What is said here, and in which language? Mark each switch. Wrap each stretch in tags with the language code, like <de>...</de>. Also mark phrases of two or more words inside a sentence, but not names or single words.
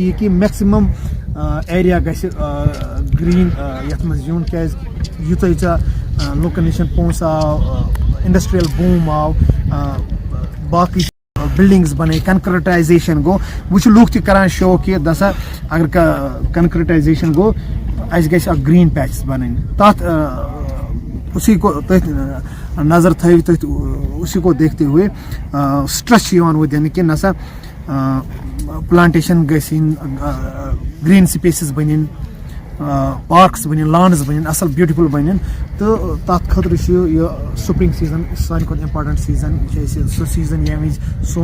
<ks>یہِ کہِ</ks> <en>maximum area</en> <ks>گژھِ گریٖن یتھ منٛز یُن کیازِ یوٗتاہ یوٗتاہ لُکن نِش پونٛسہٕ آو</ks> <en>industrial boom</en> <ks>آو باقٕے بِلڈِنٛگٕز بَنٲے کنکرٹایزیشن گوٚو وۄنۍ چھِ لُکھ تہِ کران شو کہِ دسا اگر کنکرٹایزیشن گوٚو اَسہِ گژھِ اکھ</ks> <en>green patches</en> <ks>بَنٕنۍ تتھ اسی کو تٔتھۍ نظر تھٲیِو تٔتھۍ</ks> <ur>اسی کو دیکھتے ہوئے</ur> <ks>سٹرس چھُ یِوان وۄنۍ دِنہٕ کہِ نسا پلانٹیشن گژھِنۍ</ks> <en>green spaces</en> <ks>بَنٕنۍ پارکس بَنٕنۍ لانٕز بَنٕنۍ اصل بیوٗٹِفُل بَنٕنۍ تہٕ تتھ خٲطرٕ چھُ یہِ</ks> <en>spring season</en> <ks>ساروی کھۄتہٕ</ks> <en>important season</en> <ks>یہِ چھُ اَسہِ سُہ سیٖزن ییٚمہِ وِزِ</ks>